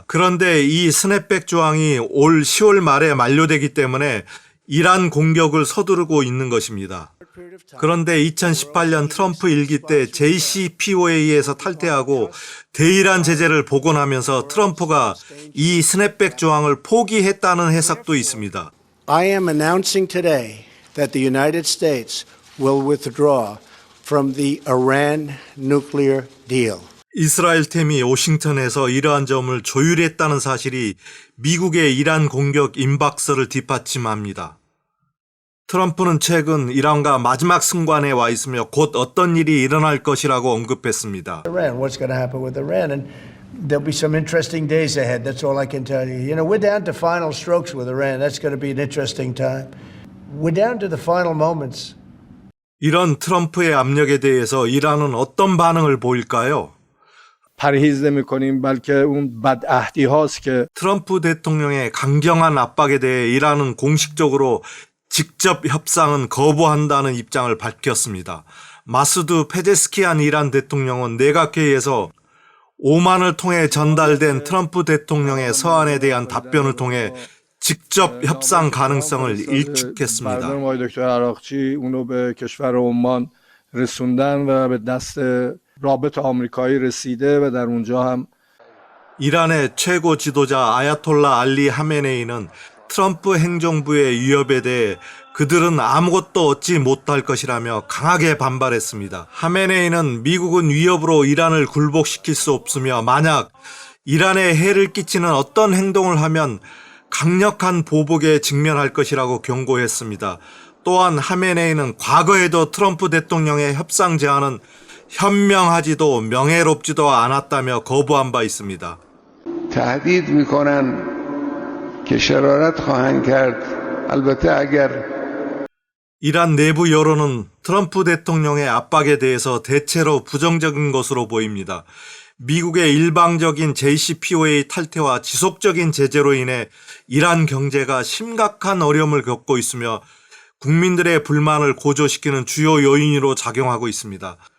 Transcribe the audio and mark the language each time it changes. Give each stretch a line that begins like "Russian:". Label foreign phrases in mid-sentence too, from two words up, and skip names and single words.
Korean: 그런데 이 스냅백 조항이 올 10월 말에 만료되기 때문에 이란 공격을 서두르고 있는 것입니다. 그런데 2018년 트럼프 일기 때 JCPOA에서 탈퇴하고 대이란 제재를 복원하면서 트럼프가 이 스냅백 조항을 포기했다는 해석도 있습니다.
English: I am announcing today that the United States will withdraw from the Iran nuclear deal.
Korean: 이스라엘 팀이 워싱턴에서 이러한 점을 조율했다는 사실이 미국의 이란 공격 임박설을 뒷받침합니다. 트럼프는 최근 이란과 마지막 승관에 와 있으며 곧 어떤 일이 일어날 것이라고 언급했습니다.
English: Iran, what's going to happen with Iran? And there'll be some interesting days ahead. That's all I can tell you. You know, we're down to final strokes with Iran. That's going to be an interesting time. We're down to the final moments.
Korean: 이런 트럼프의 압력에 대해서 이란은 어떤 반응을 보일까요?
Persian: پرهیز نمی‌کنیم بلکه اون بدعهدی هاست که
Korean: 트럼프 대통령의 강경한 압박에 대해 이란은 공식적으로 직접 협상은 거부한다는 입장을 밝혔습니다. 마수드 페제스키안 이란 대통령은 내각회의에서 오만을 통해 전달된 트럼프 대통령의 서한에 대한 답변을 통해 직접 협상 가능성을 일축했습니다.
Persian: برنامه آقای دکتر عراقچی اونو به کشور عمان رسوندن و به دست رابط آمریکایی رسیده و در اونجا هم
Korean: 이란의 최고 지도자 아야톨라 알리 하메네이는 트럼프 행정부의 위협에 대해 그들은 아무것도 얻지 못할 것이라며 강하게 반발했습니다. 하메네이는 미국은 위협으로 이란을 굴복시킬 수 없으며 만약 이란에 해를 끼치는 어떤 행동을 하면 강력한 보복에 직면할 것이라고 경고했습니다. 또한 하메네이는 과거에도 트럼프 대통령의 협상 제안은 현명하지도 명예롭지도 않았다며 거부한 바 있습니다.
Persian: تهدید میکنن که شرارت خواهند کرد البته اگر
Korean: 이란 내부 여론은 트럼프 대통령의 압박에 대해서 대체로 부정적인 것으로 보입니다. 미국의 일방적인 JCPOA 탈퇴와 지속적인 제재로 인해 이란 경제가 심각한 어려움을 겪고 있으며 국민들의 불만을 고조시키는 주요 요인으로 작용하고 있습니다.